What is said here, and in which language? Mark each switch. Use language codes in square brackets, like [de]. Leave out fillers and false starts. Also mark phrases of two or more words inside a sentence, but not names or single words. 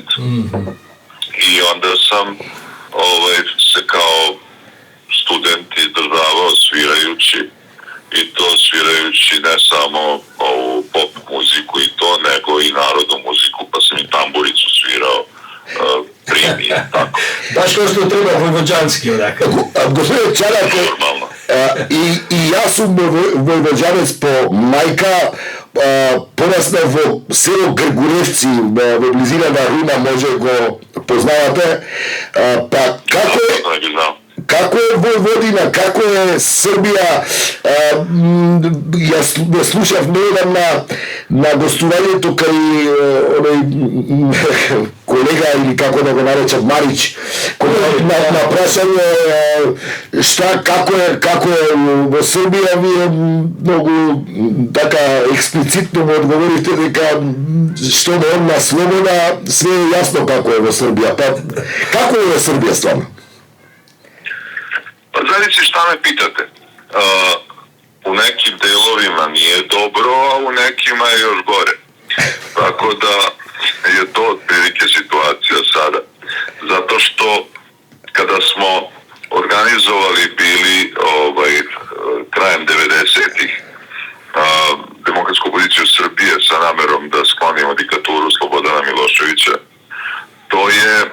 [sr] I onda sam se kao student izdržavao svirajući, i to svirajući ne samo ovu pop muziku i to, nego i narodnu muziku, pa sam i tamburicu svirao primije, tako. Baš kao što treba vojvođanski, onako. [mk] Господин Чанак, и ја сам војвоѓанец по мајка, porasна во село Гргуревци, во близина на Руна, може го познавате. Па како е Војводина, како е Србија? Јас слушав недавно на гостувањето кај колега, или како да го наречам, Марич, на прашање како е во Србија, вие многу така експлицитно му одговорите дека што не е на слобода, све е јасно како е во Србија. Па како е во Србија стварно? [sr] Pa zavisi šta me pitate. U nekim delovima nije dobro, a u nekima je još gore. Tako da je to otprilike situacija sada. Zato što kada smo organizovali bili krajem 90-ih demokratsku opoziciju Srbije sa namerom da sklonimo diktaturu Slobodana Miloševića, to je